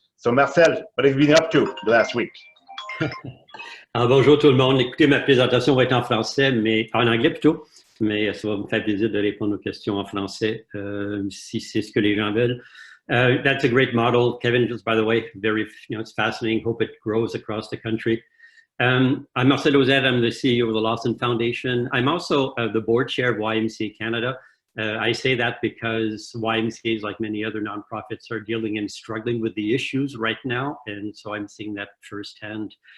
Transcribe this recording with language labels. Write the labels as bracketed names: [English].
[English] So Marcel, what have you been up to the last week? [French] Alors, bonjour tout le monde. Écoutez, ma présentation va être en français, mais en anglais plutôt. Mais ça va me faire plaisir de répondre aux questions en français si c'est ce que les gens veulent. [English] That's a great model, Kevin. Just by the way, very, you know, it's fascinating. Hope it grows across the country. I'm Marcel Ozette. I'm the CEO of the Lawson Foundation. I'm also the board chair of YMCA Canada. I say that because YMCAs, like many other nonprofits, are dealing and struggling with the issues right now, and so I'm seeing that firsthand.